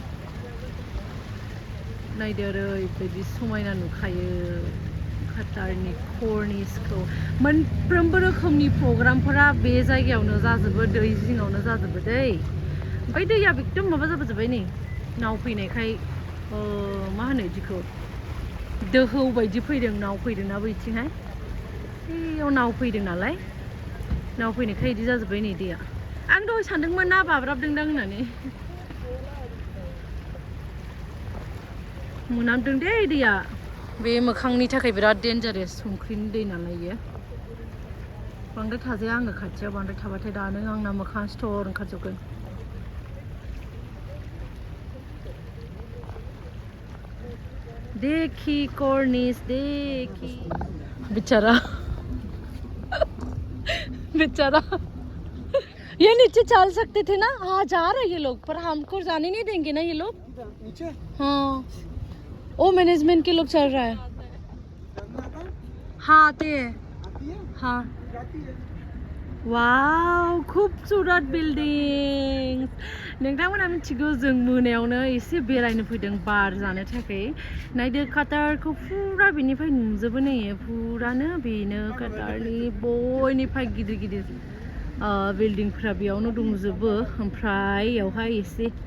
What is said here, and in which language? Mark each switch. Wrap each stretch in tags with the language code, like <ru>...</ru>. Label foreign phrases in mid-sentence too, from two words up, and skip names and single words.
<brx>नायदो ओरैबायदि समायना नुखायो काटारनि कर्निसखौ मोनफ्रोमबो रोखोमनि प्रग्रामफोरा बे जायगायावनो जाजोबो दै जिङावनो जाजोबो दै ओमफ्राय दैया एकदम माबा जाबोजोब्बाय नै नाव फैनायखाय मा होनो बिदिखौ दोहौ बायदि फैदों नाव फैदोंना बैथिंहाय बैयाव नाव फैदों नालाय नाव फैनायखाय बिदि जाजोब्बाय नै दैया आं दहाय सानदोंमोन ना बाब्राबदोंदां होननानै मोनामदों दे दैया बे मोखांनि थाखाय बिराद डेन्जारेस संख्रिनि दै नालाय इयो बांद्राय थाजाया आङो खाथियाव बांद्राय थाबाथाय दानो आंना मोखाङा सिथर ओंखारजोबगोन</brx> <hi>देखी कॉर्निस देखी बेचारा बेचारा ये नीचे चल सकते थे ना हाँ जा रहे ये लोग पर हमको जाने नहीं देंगे ना ये लोग नीचे हाँ ओ मैनेजमेंट के लोग चल रहा है हाँ आते हैं हाँ वाव खूबसूरत</hi> <brx>बिल्डिं नोंथांमोना मिथिगौ जों मोनायावनो एसे बेरायनो फैदों बार जानो थाखाय नायदो काटारखौ फुरा बेनिफ्राय नुजोबो नै फुरानो बेनो काटारनि बयनिफ्राय गिदिर गिदिर बिल्डिंफ्रा बेयावनो दंजोबो ओमफ्राय बेयावहाय एसे</brx>